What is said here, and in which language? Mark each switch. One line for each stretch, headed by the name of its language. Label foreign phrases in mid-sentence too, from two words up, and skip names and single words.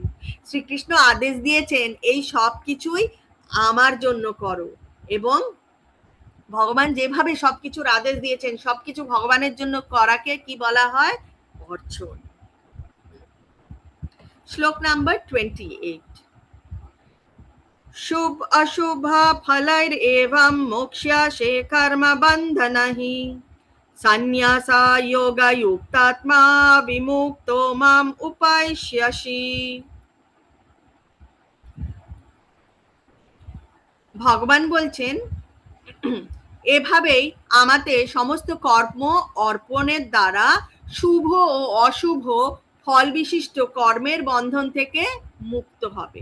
Bangla: শ্রীকৃষ্ণ আদেশ দিয়েছেন এই সব কিছুই আমার জন্য করো, এবং ভগবান যেভাবে সবকিছুর আদেশ দিয়েছেন সবকিছু ভগবানের জন্য করাকে কি বলা হয়? অর্চন। শ্লোক নাম্বার 28।
Sanskrit: शुभ अशुभ फलैर एवं मोक्ष्यसे कर्म बन्धनहि सन्न्यासा योग युक्तात्मा विमुक्तो माम उपास्यसि।
Bangla: ভগবান বলছেন এভাবেই আমাদের সমস্ত কর্ম অর্পণের দ্বারা শুভ ও অশুভ ফল বিশিষ্ট কর্মের বন্ধন থেকে মুক্ত হবে।